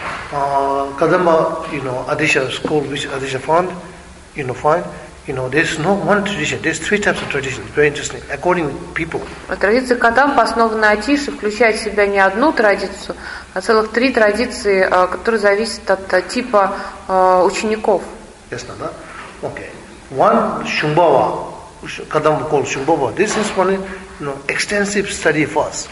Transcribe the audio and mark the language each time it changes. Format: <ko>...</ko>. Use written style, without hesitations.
<en>Кадампа, you know, Adisha school, which Adisha found, you know, find, you know, there's no one tradition. There's three types of traditions. Very interesting. According to people.</en> <ru>Традиция Кадампа, основанная Атише, включает в себя не одну традицию, а целых три традиции, которые зависят от типа учеников. Ясно, да?</ru> <en>Okay. One Шумбава. Kadamba called Shumbhava. This is one, you know, extensive study for us.</en>